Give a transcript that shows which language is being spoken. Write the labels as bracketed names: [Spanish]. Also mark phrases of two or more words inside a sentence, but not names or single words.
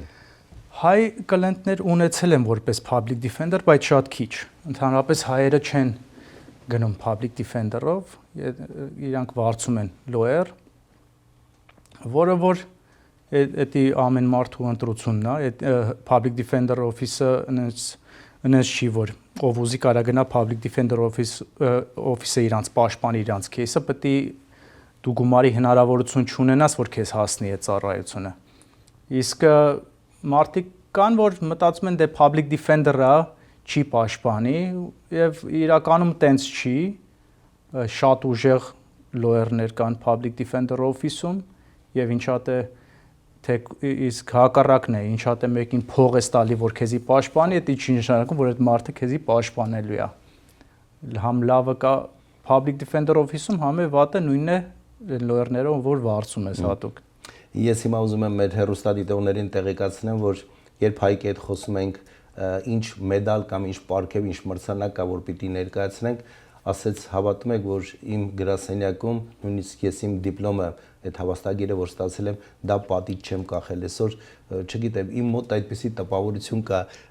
[Armenian] Հայ կլենտներ ունեցել եմ որպես [English] public defender, [Armenian] բայց շատ քիչ։ Ընդհանրապես հայերը չեն գնում [English] public defender-ով, [Armenian] իրանք վարձում են lawyer, որը որ էդի ամեն մարդու ընտրությունն է, [English] public defender office-ը [Armenian] նենց չի, որ ով ուզի կարա գնա [English] public defender office-ը [Armenian] իրանց պաշտպանի իրանց case-ը, պետք է դու գումարի հնարավորություն չունենաս, որ քեզ հասնի այդ ծառայությունը։ Իսկ մարդիկ կան, որ մտածում են դե [English] public defender-ը [Armenian] չի պաշտպանի եւ իրականում տենց չի, շատ ուժեղ lawyer-ներ կան [English] public defender office-ում [Armenian] եւ ինչ հատ է թե իսկ հակառակն է, ինչ հատ է մեկին փող է տալի, որ քեզի պաշտպանի, դա չի նշանակում, որ այդ մարդը քեզի պաշտպանելու է։ Համ լավը կա [English] public defender office-ում, [Armenian] համ է վատը նույնն է lawyer-ները, որ վարձում ես հատուկ։ Ես հիմա ուզում եմ մեր հեռուստադիտողներին տեղեկացնեմ, որ երբ հայկի հետ խոսում ենք ինչ մեդալ կամ ինչ պարգև, ինչ մրցանակ կա, որ պիտի ներկայացնենք, ասեց հավատում եք, որ իմ գրասենյակում նույնիսկ ես իմ դիպլոմը, այդ հավաստագիրը, որ ստացել եմ, դա պատիճ չեմ կախել։ Այսօր, չգիտեմ, իմ մոտ այդպիսի տպավորություն կա,